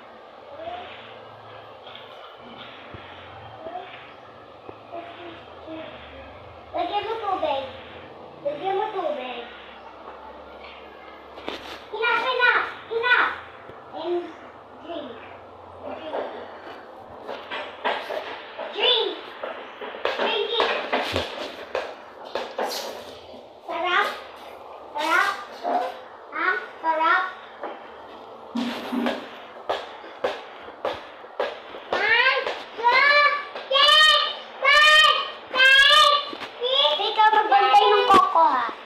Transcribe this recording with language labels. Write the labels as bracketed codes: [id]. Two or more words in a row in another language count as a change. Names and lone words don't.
[tl] Lagyan mo tubig. Lagyan mo tubig. [en] Enough, enough, enough. And drink. Drink. Drink it. [tl] Sarap. Sarap. Ha? Sarap. [en] One, two, three, five, six. [tl] Ikaw magbantay ng koko ha.